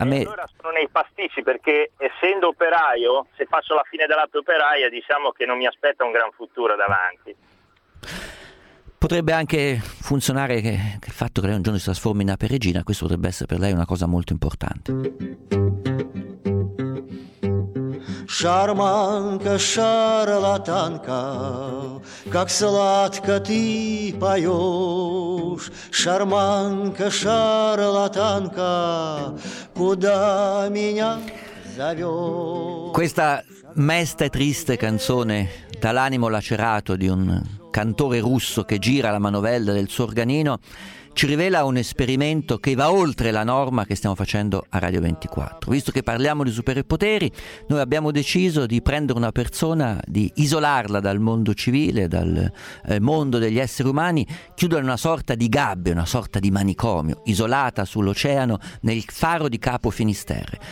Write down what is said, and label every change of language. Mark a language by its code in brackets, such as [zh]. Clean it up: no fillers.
[it] allora sono nei pasticci. Perché essendo operaio, se faccio la fine della operaia, diciamo che non mi aspetta un gran futuro davanti. Potrebbe anche funzionare che il fatto che lei un giorno si trasformi in ape regina, questo potrebbe essere per lei una cosa molto importante. [ru] Шарманка, шарлатанка, как сладко ты поешь. Шарманка, шарлатанка, куда меня зовешь? [it] Questa mesta e triste canzone dall'animo lacerato di un cantore russo che gira la manovella del suo organino ci rivela un esperimento che va oltre la norma che stiamo facendo a Radio 24. Visto che parliamo di superpoteri, noi abbiamo deciso di prendere una persona, di isolarla dal mondo civile, dal mondo degli esseri umani, chiudere una sorta di gabbia, una sorta di manicomio, isolata sull'oceano nel faro di Capo Finisterre.